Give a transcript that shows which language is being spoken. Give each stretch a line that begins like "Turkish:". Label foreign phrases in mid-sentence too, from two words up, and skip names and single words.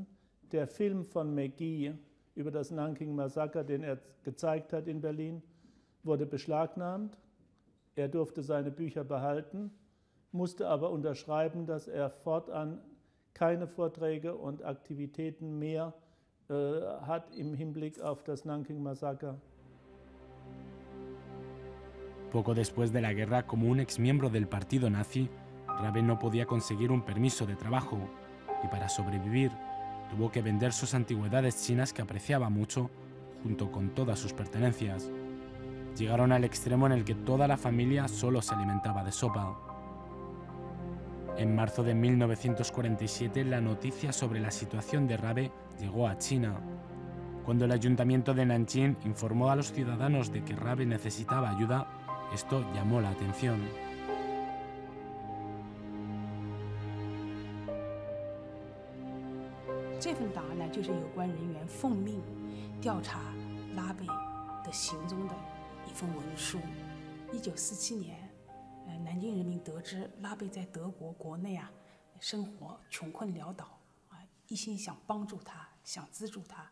German: Der Film von McGee über das Nanking-Massaker, den gezeigt hat in Berlin, wurde beschlagnahmt. Durfte seine Bücher behalten, musste aber unterschreiben, dass fortan keine Vorträge und Aktivitäten mehr hat im Hinblick auf das Nanking-Massaker.
Spanish: Poco después de la guerra, como un exmiembro del partido nazi, Rabe no podía conseguir un permiso de trabajo y para sobrevivir tuvo que vender sus antigüedades chinas que apreciaba mucho junto con todas sus pertenencias. Llegaron al extremo en el que toda la familia solo se alimentaba de sopa. En marzo de 1947, la noticia sobre la situación de Rabe llegó a China. Cuando el ayuntamiento de Nanjing informó a los ciudadanos de que Rabe necesitaba ayuda, esto llamó la atención.
Chinese: 这份档案呢，就是有关人员奉命调查拉贝的行踪的一份文书。1947年，南京人民得知拉贝在德国国内啊生活穷困潦倒啊，一心想帮助他，想资助他。